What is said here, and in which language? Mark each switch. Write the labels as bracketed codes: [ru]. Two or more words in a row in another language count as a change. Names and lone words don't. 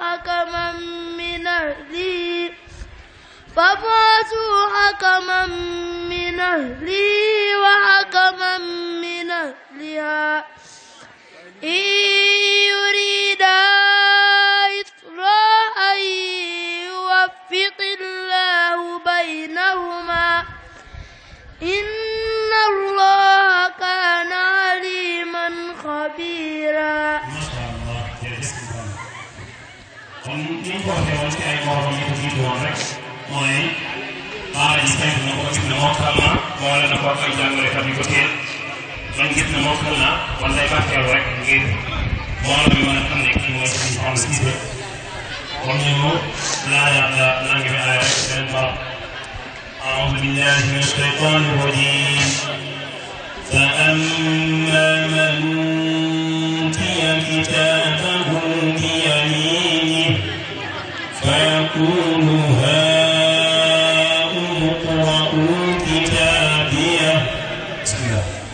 [ar] حكما من أهله وحكما من أهلها إن يريدا إصلاحا يوفق الله بينهما إن الله كان عليما خبيرا. [wo] kon ni ñu ko waxee woon ci ay morom yi ko jiitu woon rek mooy daara ji fekk na ko gis ne mokkal na boole na ko ak ay jàngalekat yu ko téye man gis ne mokkal na kon day barkeelu rek ngir mbooloo mi mën a xam ne kii mooy Serigne Fallou Cissé kon ñu laajaat la nangi bi aay rek beneen barab [ar] أعوذ بالله من الشيطان الرجيم فأما من أوتي كتابه بيمينه فيقول هاؤم اقرءوا كتابيه بسم الله